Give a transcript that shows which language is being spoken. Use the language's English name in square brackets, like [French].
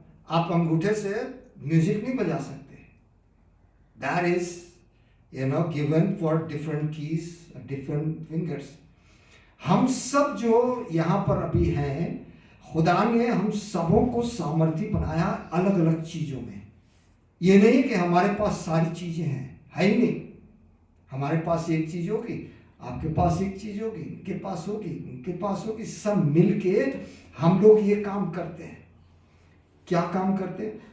[Hindi] आप अंगूठे से म्यूजिक नहीं बजा सकते. [English] That is, given for different keys, different fingers. [Hindi] हम सब जो यहाँ पर अभी हैं, खुदा ने हम सबों को सामर्थ्य बनाया अलग अलग चीजों में. ये नहीं कि हमारे पास सारी चीजें हैं, है ही नहीं. हमारे पास एक चीज होगी, आपके पास एक चीज होगी, इनके पास होगी, उनके पास होगी, सब मिलके हम लोग ये काम करते हैं. क्या काम करते हैं?